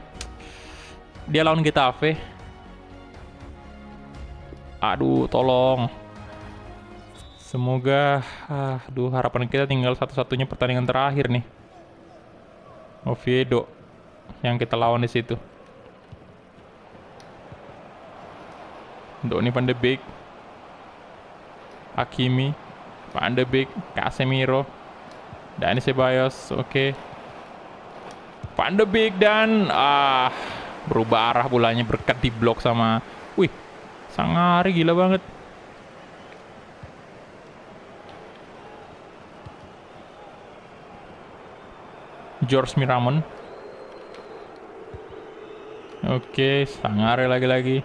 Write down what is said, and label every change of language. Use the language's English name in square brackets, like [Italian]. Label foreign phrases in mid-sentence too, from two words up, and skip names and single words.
[Indonesian] Dia lawan Getafe. Aduh, tolong. Semoga harapan kita tinggal satu-satunya pertandingan terakhir nih. Oviedo yang kita lawan di situ. Donny van de Beek, Hakimi, Van de Beek, Casemiro, Dani Ceballos, oke. Van de Beek dan berubah arah bolanya berkat di blok sama Sangare, gila banget. George Miramon. Oke, Sangare lagi-lagi.